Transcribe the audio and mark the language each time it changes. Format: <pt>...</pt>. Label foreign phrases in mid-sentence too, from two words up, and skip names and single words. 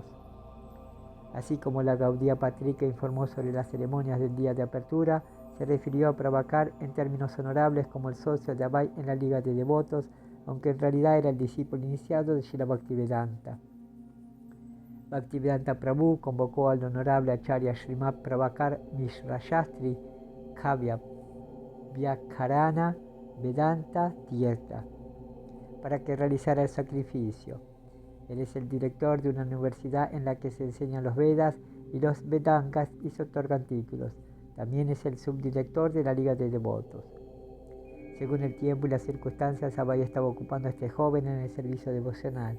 <es>Así como la Gaudiya Patrika informó sobre las ceremonias del día de apertura, se refirió a Prabhakar en términos honorables como el socio de Abhay en la Liga de Devotos, aunque en realidad era el discípulo iniciado de Srila Bhaktivedanta. Bhaktivedanta Prabhu convocó al honorable Acharya Srimad Prabhakar Mishra Shastri Kavya Vyakharana Vedanta Tirtha para que realizara el sacrificio. Él es el director de una universidad en la que se enseñan los Vedas y los Vedangas y se otorgan títulos. También es el subdirector de la Liga de Devotos. Según el tiempo y las circunstancias, Abhay estaba ocupando a este joven en el servicio devocional.</es>